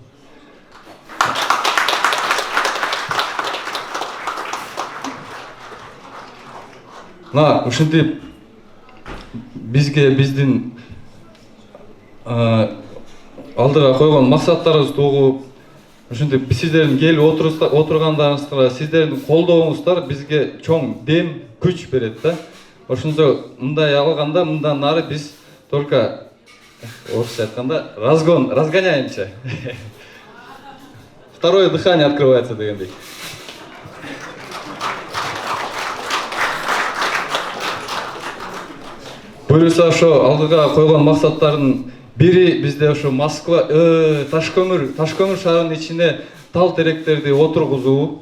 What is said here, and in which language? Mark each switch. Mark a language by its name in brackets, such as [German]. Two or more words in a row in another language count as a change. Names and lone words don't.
[Kyrgyz] Мына ушинтип бизге биздин алдыга койгон максаттарыбызды угуп, ушинтип сиздердин келип отургандарыңызга, сиздердин колдооңуздар бизге чоң дем, күч берет да. Ошондо мындай алганда мындан нары биз только орусча айтканда разгоняемся. [Russian] Второе дыхание открывается дегендей. [Kyrgyz] Буюрса ошо алдыга койгон максаттардын бири бизде ошо Москва, Ташкөмүр шаарынын ичине тал теректерди отургузуу.